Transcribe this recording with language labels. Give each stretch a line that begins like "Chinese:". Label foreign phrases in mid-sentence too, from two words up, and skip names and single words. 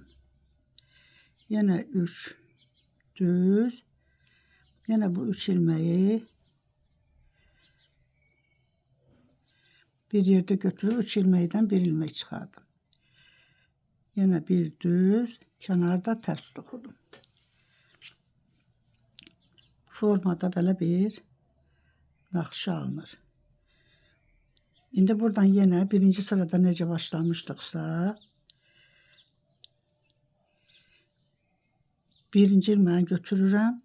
Turkish: Yine 3 düz. Yine bu 3 ilmeği bir yerde götürüp 3 ilmekten bir ilmek çıkardım. Yine bir düz, kenarda ters dokudum.
Azerbaijani: Formada belə bir naxışa alınır. İndi buradan yine birinci sırada necə başlamışdıqsa birinci ilmeği götürürəm.